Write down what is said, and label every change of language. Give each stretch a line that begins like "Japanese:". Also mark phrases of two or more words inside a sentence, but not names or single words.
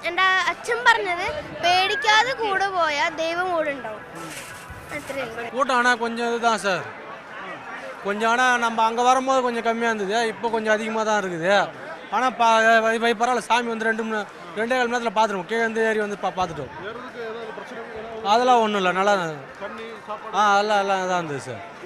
Malayalam: എൻ്റെ അച്ഛൻ പറഞ്ഞത് പേടിക്കാതെ കൂടെ പോയാൽ ദൈവം കൂടെ ഉണ്ടാവും.
Tamil: கூட்டம் ஆனால் கொஞ்சம் இதுதான் சார். கொஞ்சம் ஆனால் நம்ம அங்கே வரும்போது கொஞ்சம் கம்மியாக இருந்தது, இப்போ கொஞ்சம் அதிகமாக தான் இருக்குது. ஆனால் பரவாயில்ல, சாமி வந்து 2 2.5 மணி நேரத்தில் பார்த்துருவோம். கீழே வந்து ஏறி வந்து பார்த்துட்டோம். அதெல்லாம் ஒன்றும் இல்லை, நல்லா எல்லாம் இதாக இருந்தது சார்.